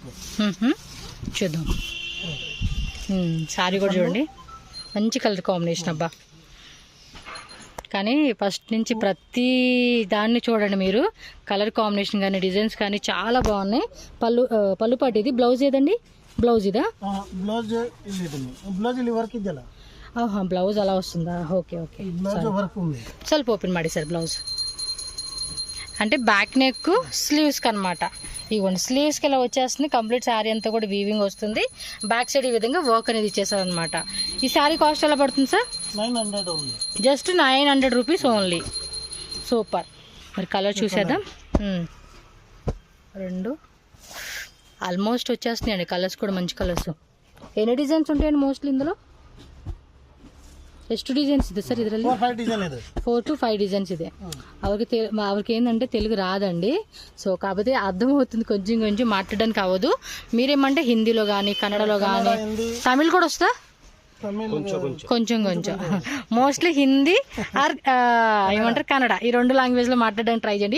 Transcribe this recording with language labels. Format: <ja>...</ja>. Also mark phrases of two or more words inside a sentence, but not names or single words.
<te>చూద్దాం. సారీ కూడా చూడండి, మంచి కలర్ కాంబినేషన్. అబ్బా, కానీ ఫస్ట్ నుంచి ప్రతి దాన్ని చూడండి మీరు, కలర్ కాంబినేషన్ కానీ డిజైన్స్ కానీ చాలా బాగున్నాయి. పళ్ళు పాటు ఇది. బ్లౌజ్ ఏదండి? బ్లౌజ్ ఇదా? బ్లౌజ్</te> <kn>ಇಲ್ಲಿ ವರ್ಕ್ ಇದೆಯಲ್ಲ.</kn> <te>బ్లౌజ్ అలా వస్తుందా? ఓకే ఓకే,</te> <kn>ಸ್ವಲ್ಪ</kn> <te>ఓపెన్ ಮಾಡಿ సార్. బ్లౌజ్ అంటే బ్యాక్ నెక్ స్లీవ్స్కి అనమాట. ఇవ్వండి, స్లీవ్స్కి ఇలా వచ్చేస్తుంది. కంప్లీట్ శారీ అంతా కూడా వీవింగ్ వస్తుంది. బ్యాక్ సైడ్ ఈ విధంగా వర్క్ అనేది ఇచ్చేసారు అనమాట. ఈ శారీ కాస్ట్ ఎలా పడుతుంది సార్?</te> <en>900 only. just 900 rupees only.</en> <te>సూపర్. మరి కలర్ చూసేద్దాం. 2 ఆల్మోస్ట్ వచ్చేస్తున్నాయండి కలర్స్ కూడా, మంచి కలర్స్. ఎన్ని డిజైన్స్ ఉంటాయండి మోస్ట్లీ ఇందులో?</te> <kn>ಎಷ್ಟು ಡಿಸೈನ್ಸ್ ಇದೆ ಸರ್ ಇದರಲ್ಲಿ?</kn> <te>4 to 5 డిజైన్స్</te> <kn>ಇದೆ. ಅವ್ರಿಗೆ</kn> <te>ఏంటంటే తెలుగు రాదండి. సో కాకపోతే అర్థమవుతుంది, కొంచెం కొంచెం మాట్లాడడానికి అవ్వదు. మీరేమంటే హిందీలో కానీ కన్నడలో కానీ తమిళ్ కూడా వస్తా? కొంచెం కొంచెం, మోస్ట్లీ హిందీ ఆర్ ఏమంటారు కన్నడ,</te> <en>ee 2 language-lo</en> <te>మాట్లాడడానికి ట్రై చేయండి.</te>